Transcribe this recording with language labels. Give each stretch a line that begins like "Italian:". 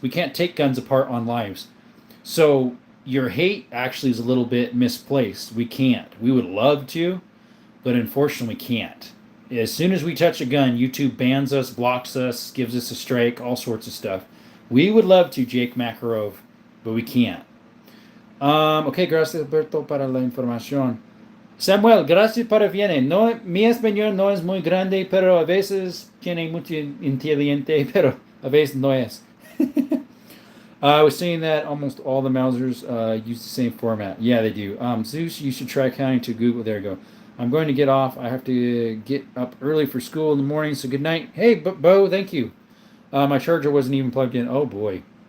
English: We can't take guns apart on lives. So your hate actually is a little bit misplaced. We can't. We would love to, but unfortunately we can't. As soon as we touch a gun, YouTube bans us, blocks us, gives us a strike, all sorts of stuff. We would love to, Jake Makarov, but we can't.
Spanish: Ok, gracias Alberto para la información. Samuel, gracias para viene. No, mi español no es muy grande, pero a veces tiene mucho inteligente, pero a veces no es.
English: I was saying that almost all the Mausers use the same format. Yeah, they do. Zeus, you should try counting to Google. There you go. I'm going to get off. I have to get up early for school in the morning, so good night. Hey, Bo, thank you. My charger wasn't even plugged in. Oh, boy.